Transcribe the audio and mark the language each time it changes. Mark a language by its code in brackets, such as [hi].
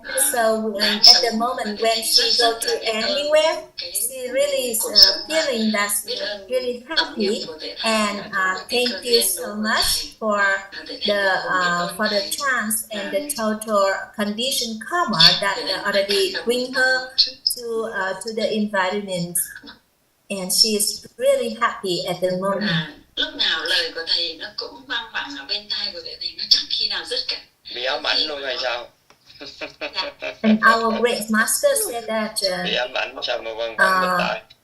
[en] So at the moment when she go to anywhere, she really is feeling that really happy, and thank you so much for the chance and the total condition karma that already bring her to the environment, and she is really happy at the moment. [vi] Lúc nào lời của thầy nó cũng vang vẳng ở bên tai của thầy, nó chẳng khi nào dứt cả. Bị ám ảnh luôn hay sao? [en] And our great master said that [vi] bị ám ảnh sao mà vang vẳng bên tai?